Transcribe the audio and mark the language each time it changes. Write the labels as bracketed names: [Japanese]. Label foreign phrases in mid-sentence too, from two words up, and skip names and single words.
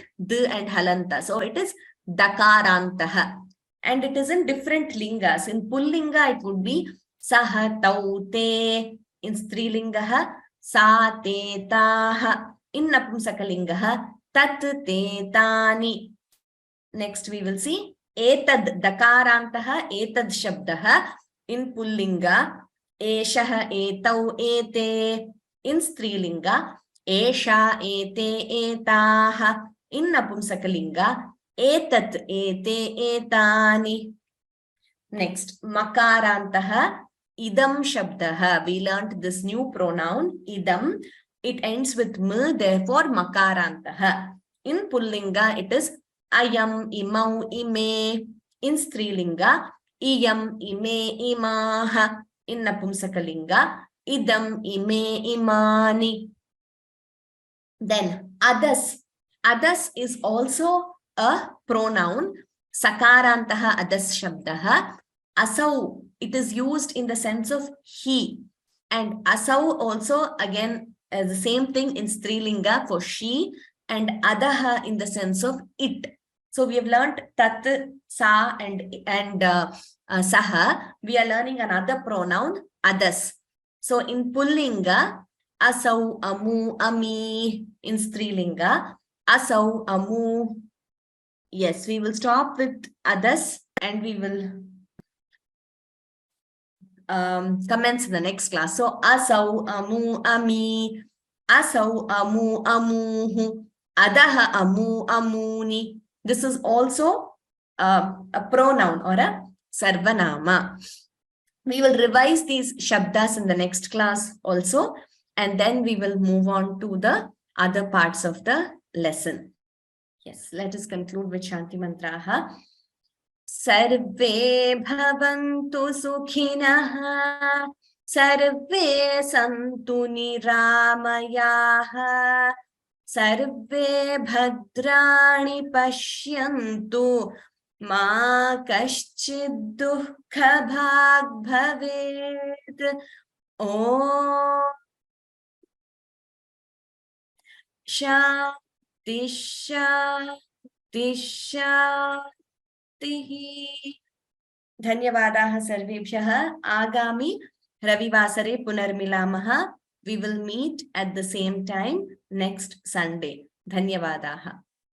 [English] D and halanta. So it is dakarantaha. And it is in different lingas. In pullinga, it would be [Sanskrit] सः तौ ते. [English] In strilingaha, [Sanskrit] सा ते ताः. [English] In napumsakalingaha, [Sanskrit] तत् ते तानि. [English] Next we will see [Sanskrit] एतद् दकारान्तः एतद् शब्दः. [English] In pullinga, [Sanskrit] एषः एतौ एते. [English] In strilinga, [Sanskrit] एषा एते एताः. [English] In napumsakalinga, [Sanskrit] एतत् एते एतानि. [English] Next, [Sanskrit] मकारान्तः इदम् शब्दः. [English] We learned this new pronoun idam. It ends with m, therefore makarantaha. In pullinga, it is [Sanskrit] अयम्, इमौ, इमे. [English] In strilinga, [Sanskrit] इयम्, इमे, इमाः. [English] In napumsakalinga, [Sanskrit] इदम्, इमे, इमानि. [English] Then adas. Adas is also a pronoun. [Sanskrit] सकारान्तः अदस् शब्दः. [English] Asau, it is used in the sense of he. And asau also again the same thing in strilinga for she, and adaha in the sense of it. So we have learned tat, sa and saha. We are learning another pronoun adas. So in pullinga, [Sanskrit] असौ, अमू, अमी. [English] In strilinga, [Sanskrit] असौ, अमू. [English] Yes, we will stop with adas and we will commence in the next class. [Sanskrit] सः असौ, अमू, अमी। असौ, अमू, अमूः. अदः, अमू, अमूनि. [English] This is also a pronoun or a sarvanama. We will revise these shabdas in the next class also, and then we will move on to the other parts of the lesson. Yes, let us conclude with [Sanskrit] शान्तिमन्त्रः. सर्वे भवन्तु सुखिनः, सर्वे सन्तु निरामयाः, सर्वे भद्राणि पश्यन्तु, मा कश्चिद् दुःख भाग् भवेत्. ॐ शान्तिः शान्तिः शान्तिः. धन्यवादः सर्वेभ्यः। आगामि रविवासरे पुनर्मिलामः. [English] We will meet at the same time next Sunday. [Sanskrit] धन्यवादः.